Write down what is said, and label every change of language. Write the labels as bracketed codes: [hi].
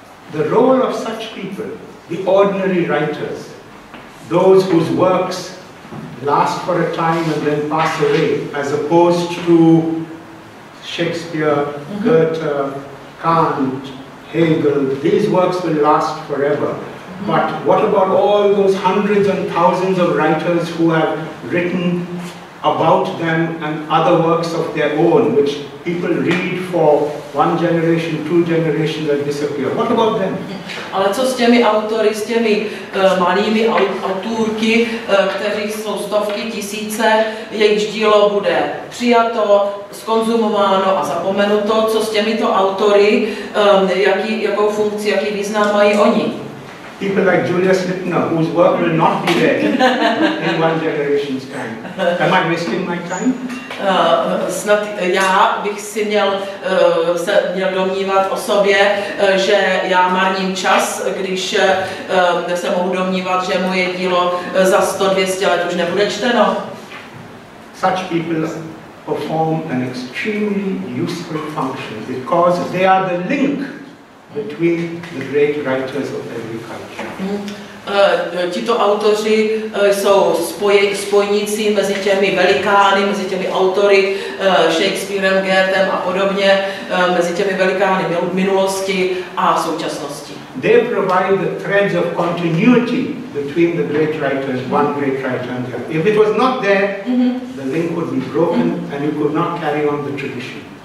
[en] The role of such people, the ordinary writers, those whose works last for a time and then pass away, as opposed to Shakespeare, Goethe, Kant, Hegel, these works will last forever. But what about all those hundreds and thousands of writers who have written about them and other works of their own, which people read for one generation, two generations and disappear? What about them? [cs] Ale co s těmi autory, s těmi malými autorky, kteří jsou stovky, tisíce, jejichž dílo bude přijato, zkonzumováno a zapomenuto? Co s těmito autory, jakou funkci, jaký význam mají oni? [en] People like Julius Lipner, whose work will not be there in one generation's time. Am I wasting my time? [cs] Snad já bych si měl domnívat o sobě, že já marním čas, když se mohu domnívat, že moje dílo za 100-200 let už nebude čteno. [en] Such people perform an extremely useful function because they are the link between the great writers of every culture. [cs] Tito autoři jsou spojníci mezi těmi velikány, mezi těmi autory, Shakespearem, Goethem a podobně, mezi těmi velikány minulosti a současnosti. [en] They provide the threads of continuity between the great writers, one great writer and the other. If it was not there, the link would be broken and you could not carry on the tradition.